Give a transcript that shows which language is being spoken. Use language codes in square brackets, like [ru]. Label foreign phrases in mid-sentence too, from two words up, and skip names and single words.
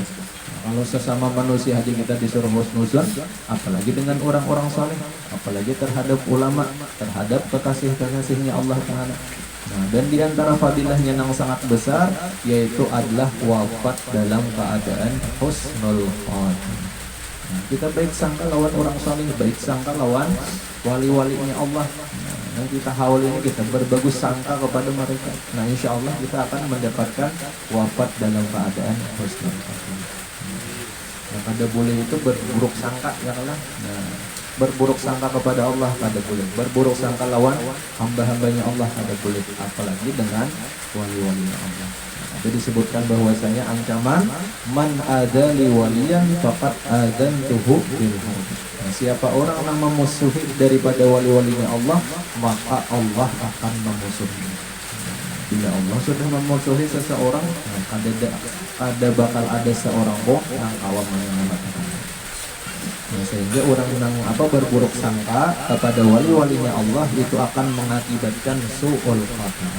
[id] Kalau sesama manusia aja kita disuruh husnuzan, apalagi dengan orang-orang saleh, apalagi terhadap ulama, terhadap kekasih-kekasihnya Allah Ta'ala. Nah, dan di antara fadilahnya yang sangat besar yaitu adalah wafat dalam keadaan [ar] حسن الخاتمة. [bjn] Nah, kita baik sangka lawan orang saleh, baik sangka lawan wali-walinya Allah. [id] Nah, kita haul ini kita berbagus sangka kepada mereka. Nah, [ar] إن شاء الله [id] kita akan mendapatkan wafat dalam keadaan [ar] حسن الخاتمة. [bjn] Nah, kada boleh itu berburuk sangka ya kan? Nah, berburuk sangka kepada Allah kada boleh, berburuk sangka lawan hamba-hambanya Allah kada boleh, apalagi dengan wali-walinya Allah. [id] Nah, itu disebutkan bahwasanya ancaman [ar] من عادى لي وليا فقد آذنته بالحرب. [id] Nah, siapa orang yang memusuhi daripada wali-walinya Allah, maka Allah akan memusuhi. Bila Allah sudah memusuhi seseorang, ada bakal ada seorang yang awam menyelamatkan. Nah, sehingga orang yang berburuk sangka kepada wali-walinya Allah itu akan mengakibatkan [ar] سوء الخاتمة.